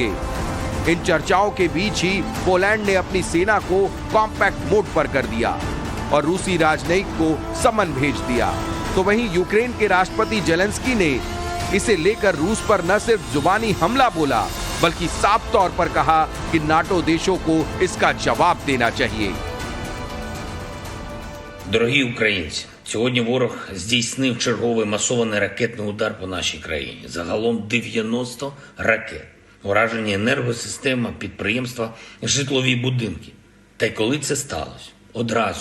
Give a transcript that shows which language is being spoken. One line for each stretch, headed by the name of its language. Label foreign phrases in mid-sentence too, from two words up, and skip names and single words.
Hindi: इन चर्चाओं के बीच ही पोलैंड ने अपनी सेना को
English: compact mode
Hindi: पर कर दिया और रूसी राजनयिक को समन भेज दिया। तो वहीं यूक्रेन के राष्ट्रपति जेलेंस्की ने इसे लेकर रूस पर न सिर्फ जुबानी हमला बोला, बल्कि साफ तौर पर कहा कि नाटो देशों को इसका जवाब देना चाहिए।
Ukrainian: Дорогі українці, сьогодні ворог здійснив черговий масований ракетний удар по нашій країні. Загалом 90 ракет. Уражені енергосистема, підприємства, житлові будинки. Та й коли це сталося? Одразу.